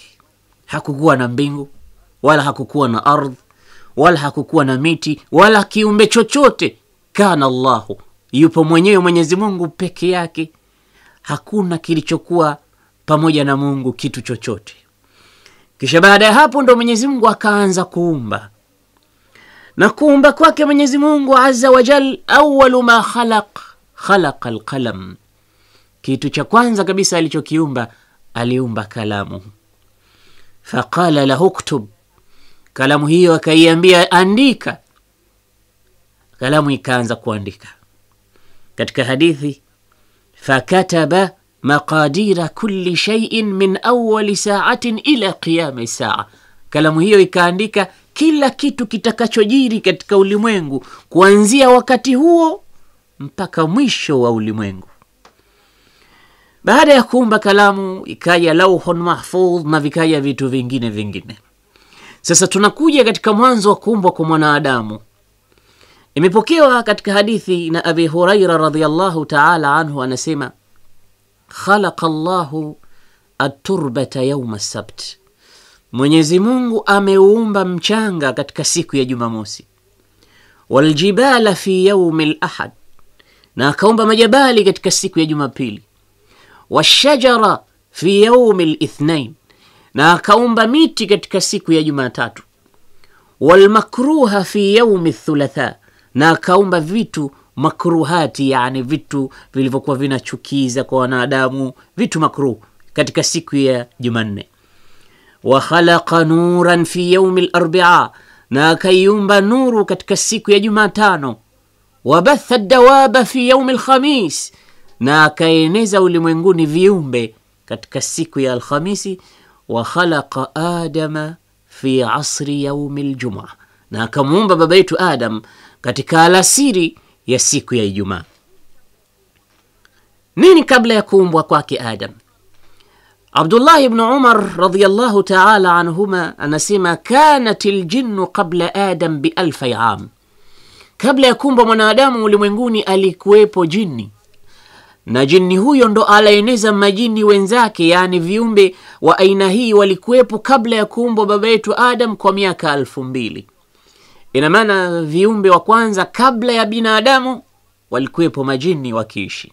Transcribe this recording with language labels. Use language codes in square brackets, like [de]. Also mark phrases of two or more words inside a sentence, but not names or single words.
[sw] Hakukuwa na mbingu, wala hakukuwa na ardhi, wala hakukuwa na miti, wala kiumbe chochote. [ar] كان الله, [sw] yupo mwenyewe Mwenyezi Mungu peke yake. Hakuna kilichokuwa pamoja na Mungu kitu chochote. Kisha baada ya hapo ndo Mwenyezi Mungu akaanza kuumba. Na kuumba kwake Mwenyezi Mungu [ar] عز وجل أول ما خلق القلم. [sw] Kitu cha kwanza kabisa alichokiumba, aliumba kalamu. [ar] فقال له اكتب, [sw] kalamu hiyo akaiambia andika. Kalamu ikaanza kuandika. Katika hadithi, [ar] فكتب مقادير كل شيء من أول ساعة إلى قيام الساعة. [sw] Kalamu hiyo ikaandika kila kitu kitakachojiri katika ulimwengu kuanzia wakati huo mpaka mwisho wa ulimwengu. Baada ya kuumba kalamu ikaja [ar] لوح محفوظ [sw] na vikaja vitu vingine. Sasa tunakuja katika mwanzo wa kuumbwa kwa mwanadamu. Imepokewa katika hadithi na Abi Huraira [ar] رضي الله تعالى عنه, [sw] anasema [ar] خلق الله التربة يوم السبت. [sw] Mwenyezi Mungu ameumba mchanga katika siku ya Jumamosi. [ar] والجبال في يوم الأحد, [sw] na akaumba majabali katika siku ya Jumapili. [ar] والشجر في يوم الاثنين, [sw] na akaumba miti katika siku ya Jumatatu. [ar] والمكروه في يوم الثلاثاء, [sw] na akaumba vitu makruhati, yani vitu vilivyokuwa vinachukiza kwa wanadamu, vitu makruh katika siku ya Jumanne. [ar] وخلق نورا في يوم الأربعاء, [sw] na akaiumba nuru katika siku ya Jumatano. [ar] وبث الدواب في يوم الخميس, [sw] na akaeneza ulimwenguni viumbe katika siku ya Alhamisi. [ar] وخلق آدم في عصر يوم الجمعة, [sw] na akamuumba baba yetu Adam katika alasiri ya siku ya Ijumaa. Nini kabla ya kuumbwa kwake Adam? [ar] Abdullah ibn Umar رضي الله تعالى عنهما anasema كانت الجن قبل آدم بألف عام. [sw] Kabla ya kuumbwa mwanadamu ulimwenguni alikuwepo jini, na jini huyo ndo alaeneza majini wenzake, yani viumbe wa aina hii walikuwepo kabla ya kuumbwa baba yetu Adam kwa miaka 2000. Ina maana viumbe wa kwanza kabla ya binadamu walikuwepo majini wakiishi.